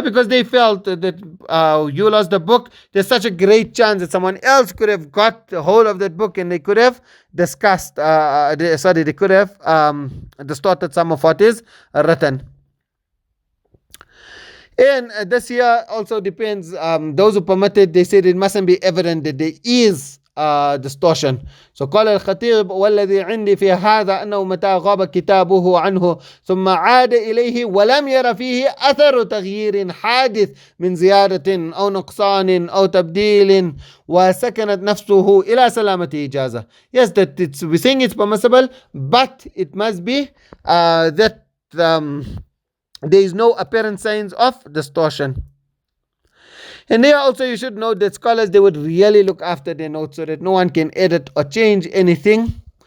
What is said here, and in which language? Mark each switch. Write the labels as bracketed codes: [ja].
[en] Because they felt that you lost the book, there's such a great chance that someone else could have got hold of that book and they could have discussed, they could have distorted some of what is written. And this here also depends, those who permitted, they said it mustn't be evident that there is distortion. [ar] So قال الخطيب والذي عندي في هذا أنه متى غاب كتابه عنه ثم عاد إليه ولم ير فيه أثر تغيير حادث من زيادة أو نقصان أو تبديل وسكنت نفسه إلى سلامة إجازة. [en] Yes, that we saying it's permissible, but it must be that there is no apparent signs of distortion. And here also you should note that scholars, they would really look after their notes so that no one can edit or change anything.